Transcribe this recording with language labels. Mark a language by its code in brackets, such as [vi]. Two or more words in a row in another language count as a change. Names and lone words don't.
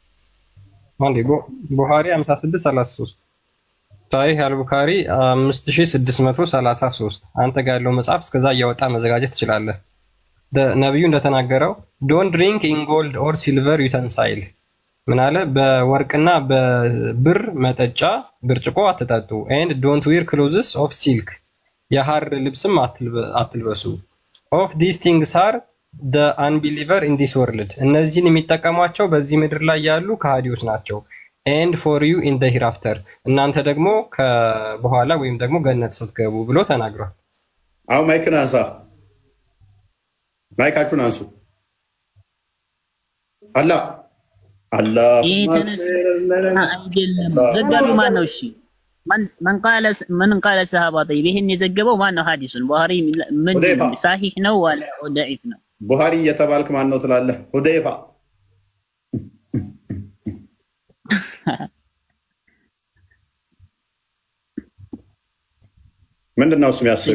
[am] ቡኻሪ 56:33 ሳሂህ አልቡኻሪ 5633 አንተ ጋር ያለው መጽሐፍ እስከዛ እያወጣ መዘጋጀት ትችላለህ። ነብዩ እንደተናገረው [en] don't drink in gold or silver utensil [am] ምን አለ? በወርቅና በብር መጠጫ ብርጭቆ አትጠጡ። [en] and don't wear clothes of silk [am] የሐር ልብስም አትልበሱ። [en] of these things are the unbeliever in this world [am] እነዚህን የሚጠቀሟቸው በዚህ ምድር ላይ ያሉ ከሃዲዎች ናቸው። [en] and for you in the hereafter [am] እናንተ ደግሞ ከበኋላ ወይም ደግሞ ገነት ስትገቡ ብሎ ተናግሯል። አሁን ማይክን አንሳ፣ ማይካችሁን አንሱ። አላህ ዘጋቢው ማን ነው? እሺ [ar] من قال الصحابة طيب [am] ይሄን የዘገበው ማን ነው? ሐዲሱን ቡኻሪ ምን ሳሂህ ነው ወላ ضعيف ነው? ቡኻሪ እየተባልክ ማን ነው ትላለህ? ሁदैፋ ምንድነው እሱ የሚያስገው?